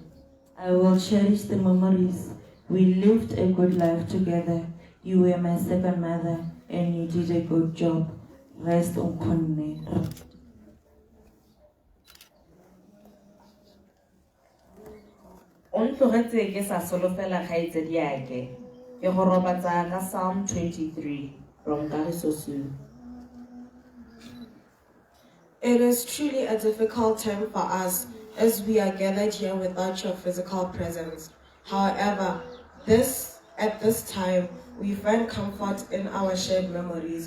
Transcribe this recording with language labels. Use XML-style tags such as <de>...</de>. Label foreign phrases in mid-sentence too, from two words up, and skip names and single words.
<en>I will cherish the memories. We lived a good life together. You were my second mother, and you did a good job. Rest Unkonne.</en> <tn>On tlogetse ke sa solofela kgaitsedi yake. Ke go robatsa ka Psalm 23 from Kagiso Sue.</tn> <en>It is truly a difficult time for us as we are gathered here without your physical presence. However, at this time, we find comfort in our shared memories.</en>